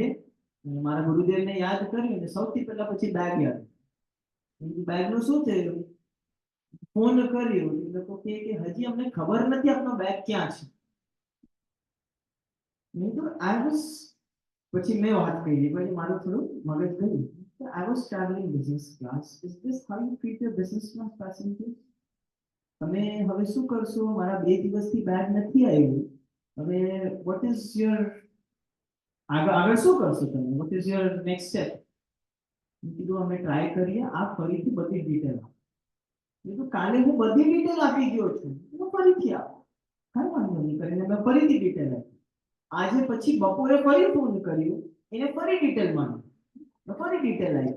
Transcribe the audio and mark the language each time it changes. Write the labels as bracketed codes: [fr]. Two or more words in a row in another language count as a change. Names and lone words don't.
[gu] અને મારા ગુરુદેવને યાદ કર્યું અને સૌથી પહેલા પછી બેગ યાદ. બેગનું શું થયું? ફોન કર્યો, એ લોકો કે હજી અમને ખબર નથી આપનો બેગ ક્યાં છે. મેં તો પછી મેં વાત કરી, પછી મારું થોડું મગજ ગયું. [en] I was traveling business class. Is this how you treat your business class passengers? [gu] તમે હવે શું કરશો? મારા 2 દિવસથી બેગ નથી આવ્યું. હવે [en] what is your [gu] આગળ શું કરશો તમે? [en] what is your next step? [gu] મેં કીધું અમે ટ્રાય કરીએ, આ ફરીથી બધી ડિટેલ આપો. મેં કીધું કાલે હું બધી ડિટેલ આપી ગયો છું, હું ફરીથી આપો. કાંઈ વાંધો નહીં કરીને મેં ફરીથી ડિટેલ આપી. આજે પછી બપોરે ફરી ફોન કર્યો, એને ફરી ડિટેલ માંગી, ફરી ડિટેલ આવી.